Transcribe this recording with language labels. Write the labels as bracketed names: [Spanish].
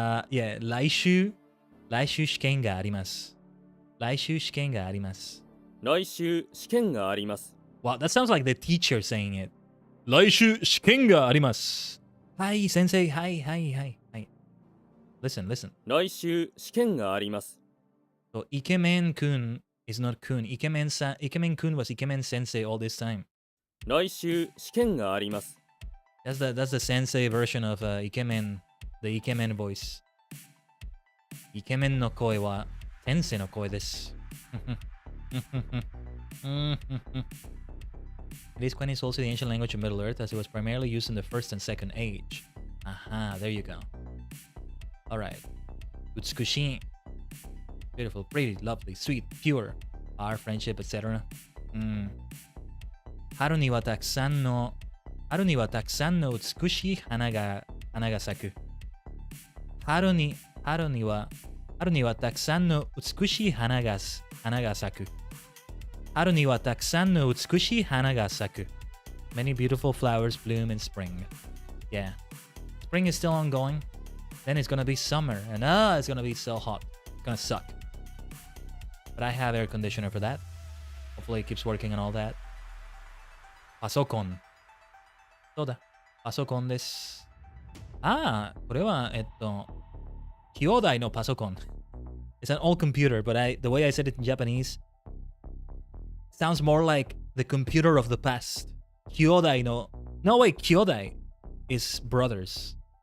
[Japanese] Yeah, 来週試験があります。来週試験があります。来週試験があります。 [English] Wow, that sounds like the teacher saying it. [Japanese] 来週試験があります。はい、先生。はい。 [English] Listen. [Japanese] 来週試験があります。 [English] イケメンくんis not kun. Ikemen kun was Ikemen sensei all this time. [Japanese] 来週試験があります。 [English] That's the sensei version of Ikemen, the Ikemen voice. [Japanese] Ikemen no koi wa sensei no koi desu. [English] It is Quenya is also the ancient language of Middle Earth as it was primarily used in the first and second age. Aha, there you go. Alright. Utsukushi. Beautiful, pretty, lovely, sweet, pure. Our friendship, etc. [Japanese] 春にはたくさんの美しい花が咲く。春にはたくさんの美しい花が咲く。春にはたくさんの美しい花が咲く。 [English] Many beautiful flowers bloom in spring. Yeah. Spring is still ongoing. Then it's gonna be summer. And it's gonna be so hot. It's gonna suck. But I have air conditioner for that. Hopefully it keeps working and all that. [Japanese] パソコン。そうだ。パソコンです。これは、兄弟のパソコン。 [English] It's an old computer, but the way I said it in Japanese sounds more like the computer of the past. [Japanese] 兄弟の... [English] No, wait, 兄弟 is brothers.